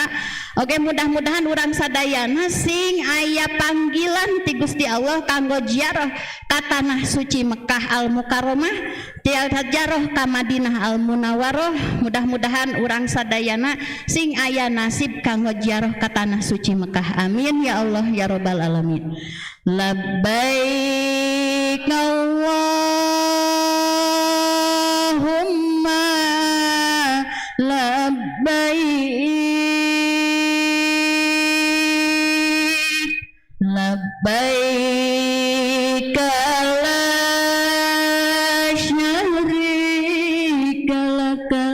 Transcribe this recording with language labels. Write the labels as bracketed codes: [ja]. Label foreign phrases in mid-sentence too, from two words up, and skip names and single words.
[su] Oke, mudah-mudahan urang sadayana sing aya panggilan ti Gusti Allah kanggo ziarah ka tanah suci Mekah Al Mukarramah, ziarah ka Madinah Al Munawwarah. Mudah-mudahan urang sadayana sing aya nasib kanggo ziarah ka tanah suci Mekah. [ar] آمين يا الله يا رب العالمين. لبيك اللهم لبيك لبيك لا شريك لك